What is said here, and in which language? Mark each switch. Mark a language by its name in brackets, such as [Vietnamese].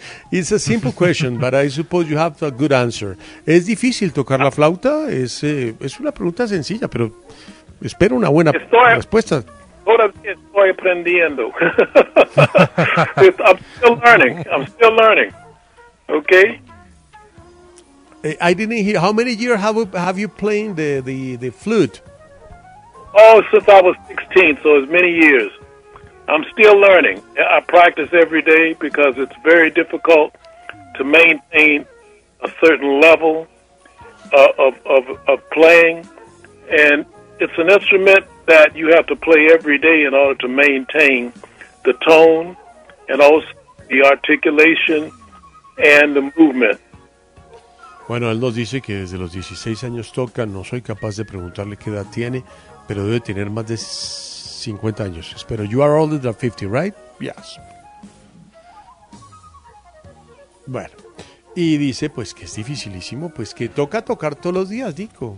[English] It's a simple question, but I suppose you have a good answer. [Spanish] ¿Es difícil tocar la flauta? Es una pregunta sencilla, pero espero una buena respuesta. Todavía estoy aprendiendo. [English] I'm still learning. Okay. I didn't hear. How many years have you playing the flute? Oh, since I was 16, so it's many years. I'm still learning. I practice every day because it's very difficult to maintain a certain level of playing. And it's an instrument that you have to play every day in order to maintain the tone and also the articulation and the movement. [Spanish] Bueno, él nos dice que desde los 16 años toca. No soy capaz de preguntarle qué edad tiene, pero debe tener más de 50 años. Espero. [English] You are older than 50, right? Yes. [Spanish] Bueno, y dice pues que es dificilísimo, pues que toca tocar todos los días, Nico.